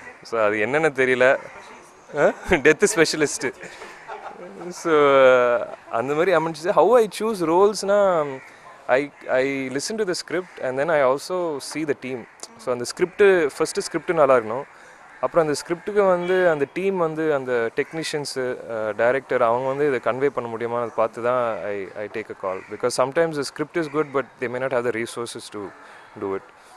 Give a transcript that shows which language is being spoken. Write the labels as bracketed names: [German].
[Tamil] So அது என்னென்னு தெரியல, டெத்து ஸ்பெஷலிஸ்ட்டு. ஸோ அந்த மாதிரி அமைஞ்சிச்சு. [English] How I choose ரோல்ஸ்னால் I listen to the script and then I also see the team. [Tamil] So அந்த first script நல்லா இருக்கணும். அப்புறம் அந்த ஸ்கிரிப்டுக்கு வந்து அந்த டீம் வந்து அந்த டெக்னீஷியன்ஸு டைரக்டர் அவங்க வந்து இதை கன்வே பண்ண முடியுமா அதை பார்த்து தான் [English] I take a call. Because sometimes the script is good but they may not have the resources to do it.